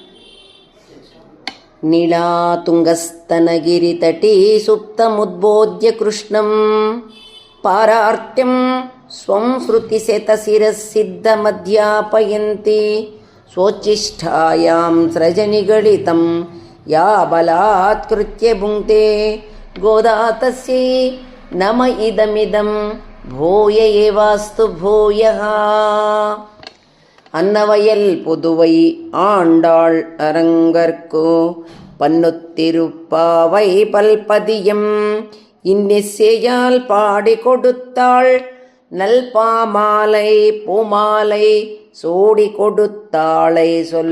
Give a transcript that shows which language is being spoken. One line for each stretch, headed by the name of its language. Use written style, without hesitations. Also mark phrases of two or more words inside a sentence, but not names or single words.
Sanskrit: नीलातुङ्गस्तनगिरितटी सुप्तमुद्बोध्य कृष्णं पारार्त्यं स्वं श्रुतिशतशिरःसिद्धमध्यापयन्ति स्वोच्छिष्टायां सृजनिगलितं या बलात्कृत्य भुङ्क्ते गोदा तस्यै नम इदमिदं भूय एवास्तु भूयः.
Tamil: அன்னவயல் புதுவை ஆண்டாள் அரங்கற்கு பன்னுத்திருப்பாவை பல்பதியம் இன்னிசையால் பாடி கொடுத்தாள் நல்பாமாலை பூமாலை சூடி கொடுத்தாளை சொல்.